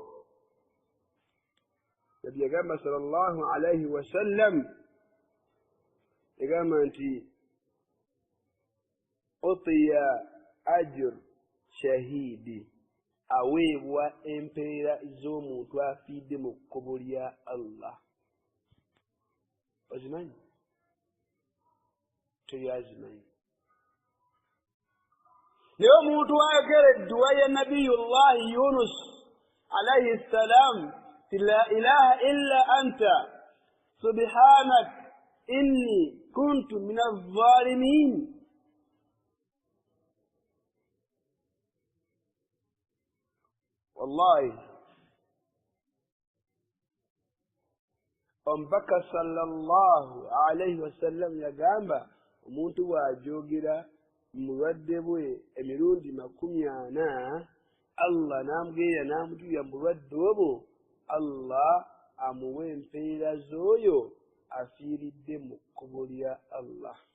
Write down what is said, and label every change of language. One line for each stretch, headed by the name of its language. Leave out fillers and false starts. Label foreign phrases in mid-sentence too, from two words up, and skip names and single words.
Ganda: nabbi yagamba
Arabic: صلى الله عليه وسلم
Ganda: yagamba nti
Arabic: أوتي أجر شهيد
Ganda: aweebwa empeera z'omuntu afiidde mu kkubo lya Allah ozimanyi tebyazimanyi naye omuntu ayogera edduwa ya nabiyullahi Yunus
Arabic: عليه السلام لا إله إلا أنت سبحانك إني كنت من الظالمين
Ganda: wallahi omubaka
Arabic: صلى الله عليه وسلم
Ganda: yagamba omuntu bw'ajoogera mu bulwadde bwe emirundi 40 Allah n'amugeera n'amutuuya mu bulwadde obwo Allah amuwa empeera z'oyo afiiridde mu kkubo lya Allah